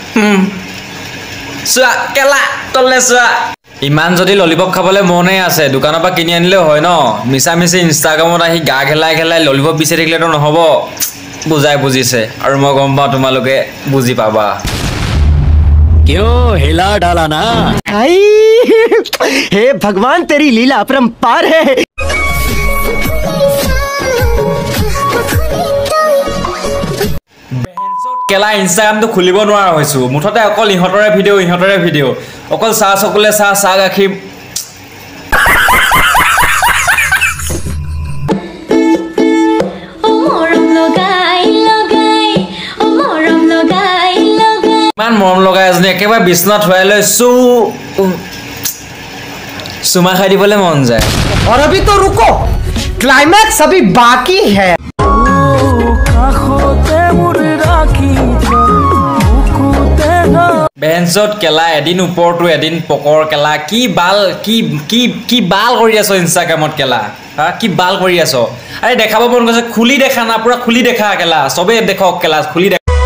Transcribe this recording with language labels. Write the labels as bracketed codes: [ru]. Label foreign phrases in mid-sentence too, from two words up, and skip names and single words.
[as] চোৱা কেলা তললৈ চোৱা ইমান যদি ললিপপ খাবলৈ মনে আছে দোকানৰ পৰা কিনি আনিলেও হয় ন মিছামিছি ইনষ্টাগ্ৰামত আহি গা খেলাই ললিপপ বিচাৰি থাকিলেতো নহ'ব বুজাই বুজিছে আৰু মই গম পাওঁ তোমালোকে বুজি পাবা [hi] क्यों हिला डाला ना हे भगवान तेरी लीला अपरंपार है [as] কেলা ইনষ্টাগ্ৰামটো খুলিব নোৱাৰা হৈছো মুঠতে অকল ইহঁতৰে ভিডিও অকল চাহ চকুলে চাহ গাখীৰ ইমান মৰম লগাই এজনী একেবাৰে বিছনাত থোৱাই লৈ চুমা খাই দিবলৈ মন যায় [hi] और अभी तो रुको क्लाइमैक्स अभी बाकी है [as] বেঞ্চত কেলা এদিন ওপৰটো এদিন পকৰ কেলা কি বাল কৰি আছ ইনষ্টাগ্ৰামত কেলা হা কি বাল কৰি আছ আৰে দেখাব মন গৈছে খুলি দেখা না পুৰা খুলি দেখা কেলা সবে দেখক কেলা খুলি দেখা